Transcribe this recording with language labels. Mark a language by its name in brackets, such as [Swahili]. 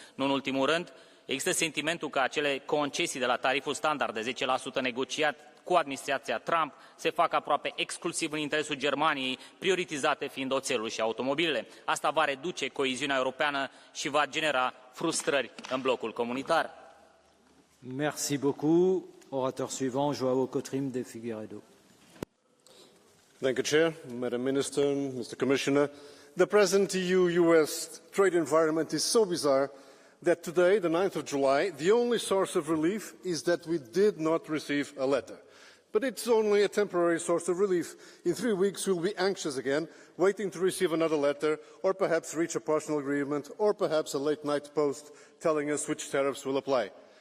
[Romanian] Nu în ultimul rând, există sentimentul că acele concesii de la tariful standard de 10% negociat cu administrația Trump se fac aproape exclusiv în interesul Germaniei, prioritizate fiind oțelul și automobilele. Asta va reduce coeziunea europeană și va genera frustrări în blocul comunitar. [French] Merci beaucoup. Orateur suivant, João Cotrim de Figueiredo. [English] Thank you, Chair, Madam Minister, Mr. Commissioner. The present EU-US trade environment is so bizarre that today, the 9th of July, the only source of relief is that we did not receive a letter. But it's only a temporary source of relief. In 3 weeks, we'll be anxious again, waiting to receive another letter, or perhaps reach a partial agreement, or perhaps a late-night post telling us which tariffs will apply.